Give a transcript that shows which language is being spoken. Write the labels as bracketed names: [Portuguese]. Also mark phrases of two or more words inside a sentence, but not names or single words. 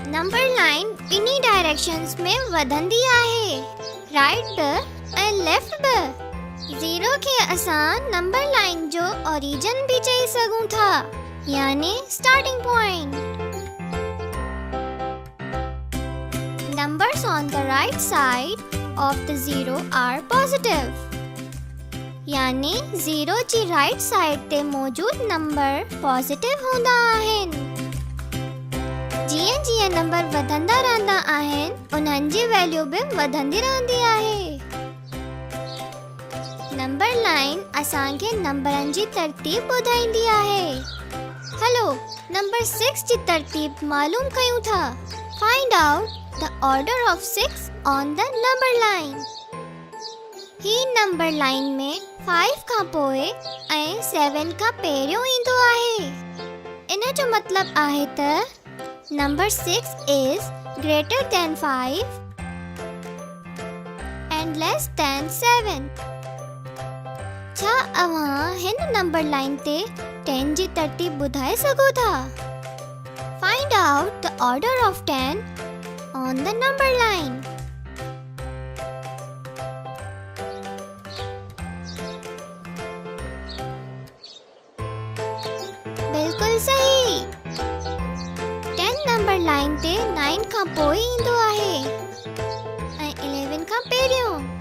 [English] number line [Sindhi] ॿिन्ही डायरेक्शंस में वधंदी आहे, राइट बि ऐं लेफ्ट बि। ज़ीरो खे असां [English] number line [Sindhi] जो ओरिजिन भी चई सघूं था, यानी [English] starting point. Numbers on the right side of the zero are positive, [Sindhi] यानी ज़ीरो जी [English] right side [Sindhi] ते मौजूद [English] number positive [Sindhi] हूंदा आहिनि। जीअं जीअं नंबर वधंदा रहंदा आहिनि, उन्हनि जी वैल्यू भी वधंदी रहंदी आहे। [English] number line [Sindhi] असांखे नंबरनि जी तरतीब ॿुधाईंदी आहे। हलो नंबर 6 जी तरतीब मालूम कयूं था। [English] Find out the order of 6 on the number line। [Sindhi] ही [English] number line [Sindhi] में 5 खां पोइ ऐं 7 खां पहिरियों ईंदो आहे। इन जो मतलब आहे त [English] number 6 is greater than 5 and less than 7। [Sindhi] छा अव्हां हिन [English] number line [Sindhi] ते 10 जी तरतीब ॿुधाए सघो था? [English] Find out the order of 10 on the number line। [Sindhi] बिल्कुल सही। 10 [English] number line [Sindhi] ते 9 खां पोइ ईंदो आहे ऐं 11 खां पहिरियों।